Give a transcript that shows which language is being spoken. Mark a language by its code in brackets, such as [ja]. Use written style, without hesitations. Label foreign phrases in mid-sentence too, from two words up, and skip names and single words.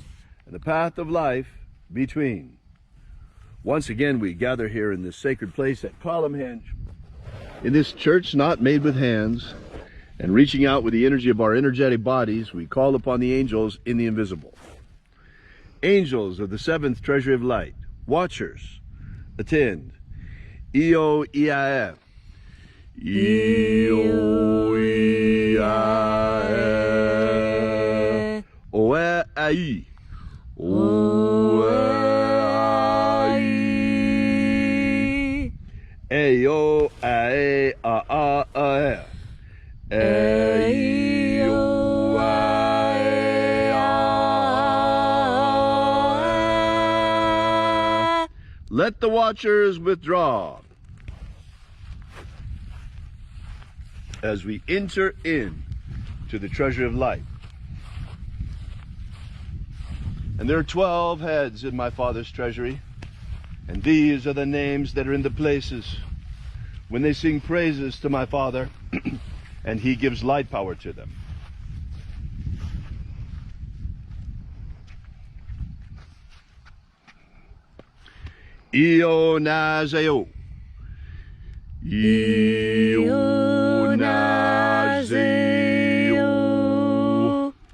[en] And the path of life between. Once again, we gather here in this sacred place at Column Hinge, in this church not made with hands, and reaching out with the energy of our energetic bodies, we call upon the angels in the invisible. Angels of the seventh Treasury of Light, watchers, attend. Io Iae. Io Iae. Oe Ai. Oe. Eyo ae a a a e. Eyo ae a Let the watchers withdraw as we enter in to the treasury of light. And there are 12 heads in my Father's treasury, and these are the names that are in the places when they sing praises to my Father, and He gives light power to them. Io Nazeo. Io Nazeo.